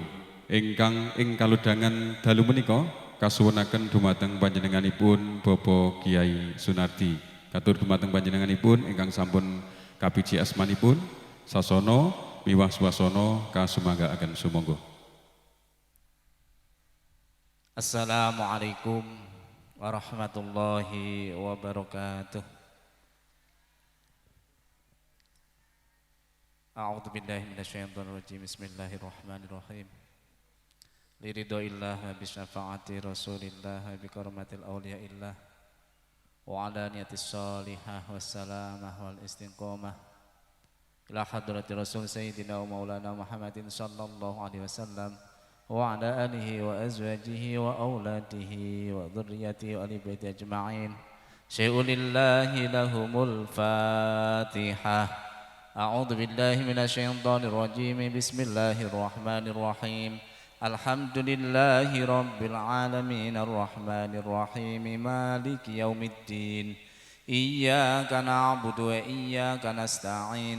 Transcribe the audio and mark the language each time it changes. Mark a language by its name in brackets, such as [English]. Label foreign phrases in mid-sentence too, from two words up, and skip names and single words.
[Javanese] Ingkang ing kaludhangan dalu menika kasuwunaken dumateng panjenenganipun Bapak Kiai Sunardi. Katur dumateng panjenenganipun ingkang sampun kapiji asmanipun sasana miwah swasana kasumanggaaken sumangga. [Arabic] السلام عليكم ورحمة الله وبركاته. أعوذ بالله من الشيطان الرجيم. بسم الله الرحمن الرحيم. لرضى الله وبشفاعة رسول الله وبكرامة أولياء الله وعلى نية الصالحة والسلامة والاستقامة إلى حضرة رسول سيدنا ومولانا محمد صلى الله عليه وسلم وعلى آله وأزواجه وأولاده وذرياته وآل بيته أجمعين. شيء لله لهم الفاتحة. أعوذ بالله من الشيطان الرجيم. بسم الله الرحمن الرحيم. الحمد لله رب العالمين الرحمن الرحيم مالك يوم الدين. إياك نعبد وإياك نستعين.